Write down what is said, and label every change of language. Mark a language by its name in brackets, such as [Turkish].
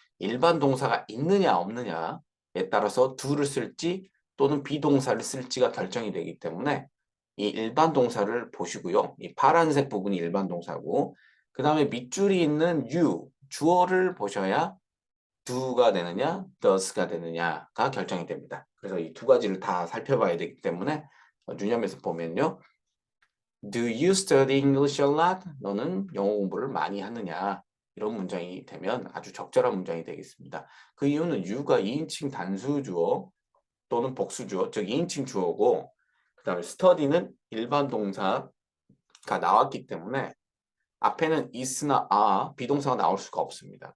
[Korean] 일반 동사가 있느냐 없느냐에 따라서 do를 쓸지 또는 비동사를 쓸지가 결정이 되기 때문에 이 일반 동사를 보시고요. 이 파란색 부분이 일반 동사고 그 다음에 밑줄이 있는 you, 주어를 보셔야 do가 되느냐, does가 되느냐가 결정이 됩니다. 그래서 이 두 가지를 다 살펴봐야 되기 때문에 유념해서 보면요. [English] Do you study English a lot? [Korean] 너는 영어 공부를 많이 하느냐? 이런 문장이 되면 아주 적절한 문장이 되겠습니다. 그 이유는 you가 2인칭 단수 주어 또는 복수 주어, 즉 2인칭 주어고 그 다음에 study는 일반 동사가 나왔기 때문에 앞에는 is나 are, 비동사가 나올 수가 없습니다.